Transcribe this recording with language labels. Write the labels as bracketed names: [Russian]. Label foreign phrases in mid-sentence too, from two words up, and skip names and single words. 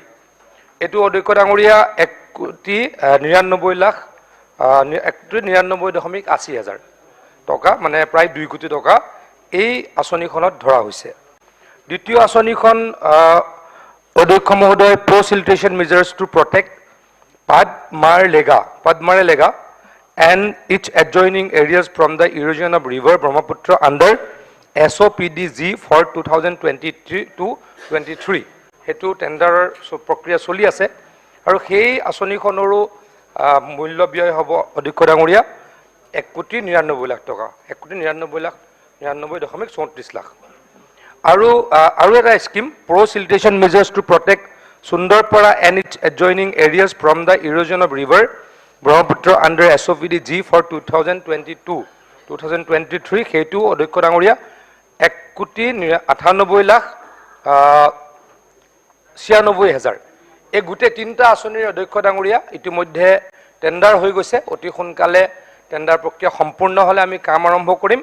[Assamese] এইটো অধ্যক্ষ ডাঙৰীয়া 1,99,80,000 টকা, মানে প্ৰায় 2 কোটি টকা এই আঁচনিখনত ধৰা হৈছে। দ্বিতীয় আঁচনিখন অধ্যক্ষ মহোদয় [English] pro measures to protect Padmarelega and its adjoining areas from the erosion of river Brahmaputra under SOPDG for 2023-23. [Assamese] হেতু টেণ্ডাৰৰ প্ৰক্ৰিয়া চলি আছে, আৰু সেই আঁচনিখনৰো মূল্য ব্যয় হ'ব অধ্যক্ষ ডাঙৰীয়া 1,99,00,000 টকা, 1,99,99,34 লাখ। আৰু এটা স্কিম [English] pro measures to protect Sundarpara and its adjoining areas from the erosion of river Brahmaputra under SOPDG for 2022-23 [Assamese] সেইটো অধ্যক্ষ ডাঙৰীয়া [English] 1,98,96,000। [Assamese] এই গোটেই 3টা আঁচনিৰ অধ্যক্ষ ডাঙৰীয়া ইতিমধ্যে টেণ্ডাৰ হৈ গৈছে। অতি সোনকালে টেণ্ডাৰ প্ৰক্ৰিয়া সম্পূৰ্ণ হ'লে আমি কাম আৰম্ভ কৰিম।